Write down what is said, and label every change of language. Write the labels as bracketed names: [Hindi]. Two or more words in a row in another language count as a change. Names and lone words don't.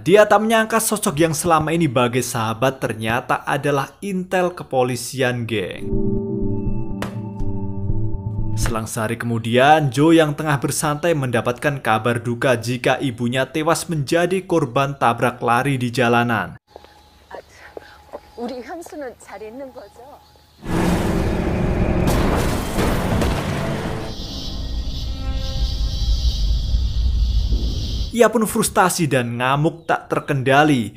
[Indonesian] Dia tak menyangka sosok yang selama ini sebagai sahabat ternyata adalah intel kepolisian geng. Selang sehari kemudian, Joe yang tengah bersantai mendapatkan kabar duka jika ibunya tewas menjadi korban tabrak lari di jalanan. [Korean] 우리 현수는 잘 있는 거죠? [Indonesian] Ia pun frustasi dan ngamuk tak terkendali.